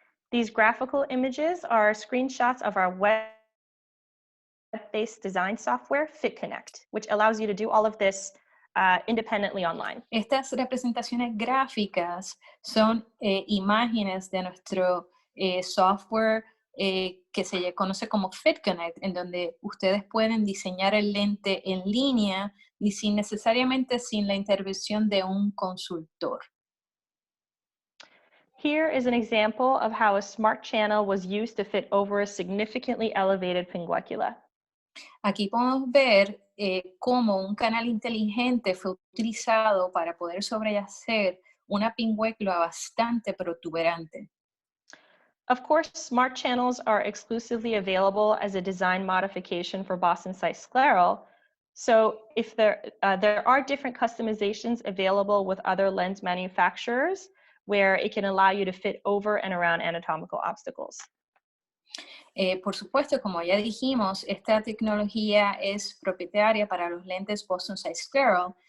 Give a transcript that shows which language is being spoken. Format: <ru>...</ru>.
<en>These graphical images are screenshots of our web-based design software, FitConnect, which allows you to do all of this independently online.</en> <es>Estas representaciones gráficas son imágenes de nuestro software que se conoce como FitConnect, en donde ustedes pueden diseñar el lente en línea y sin necesariamente sin la intervención de un consultor.</es> <en>Here is an example of how a smart channel was used to fit over a significantly elevated pinguecula.</en> <es>Aquí podemos ver cómo un canal inteligente fue utilizado para poder sobrehacer una pingüecula bastante protuberante.</es> <en>Of course, smart channels are exclusively available as a design modification for Boston site scleral. So if there are different customizations available with other lens manufacturers where it can allow you to fit over and around anatomical obstacles.</en> <es>Por supuesto, como ya dijimos, esta tecnología es propietaria para los lentes Boston Side Scleral.</es>